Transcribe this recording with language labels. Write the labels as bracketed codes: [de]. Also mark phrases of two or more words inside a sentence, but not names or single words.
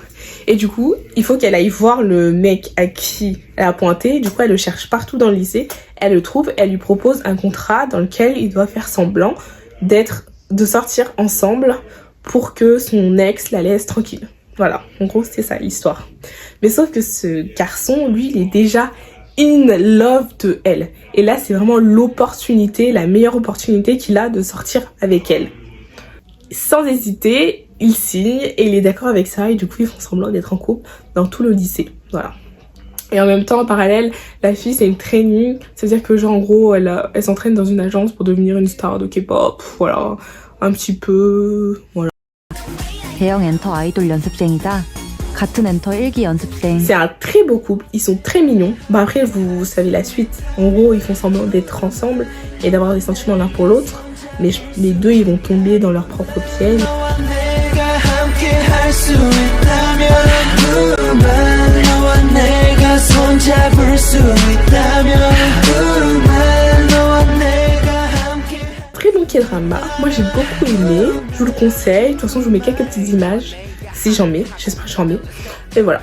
[fr] Et du coup, il faut qu'elle aille voir le mec à qui elle a pointé. Du coup, elle le cherche partout dans le lycée. Elle le trouve, elle lui propose un contrat dans lequel il doit faire semblant de sortir ensemble pour que son ex la laisse tranquille. Voilà, en gros, c'est ça l'histoire. Mais sauf que ce garçon, lui, il est déjà [en] in love [fr] de elle. Et là, c'est vraiment l'opportunité, la meilleure opportunité qu'il a de sortir avec elle. Sans hésiter, il signe et il est d'accord avec ça. Et du coup, ils font semblant d'être en couple dans tout le lycée. Voilà. Et en même temps, en parallèle, la fille, c'est une training. C'est-à-dire que, genre, en gros, elle s'entraîne dans une agence pour devenir une star de K-pop. Voilà. Un petit peu... Voilà. [ko] 대형 엔터 아이돌 연습생이자 같은 엔터 1기 연습생. [fr] C'est un très beau couple, ils sont très mignons. Bah après vous savez la suite. En gros ils font semblant d'être ensemble et d'avoir des sentiments l'un pour l'autre. Mais les deux ils vont tomber dans leur propre piège. Très bon K-drama, moi j'ai beaucoup aimé, je vous le conseille, de toute façon je vous mets quelques petites images, si j'en mets, j'espère que j'en mets, et voilà.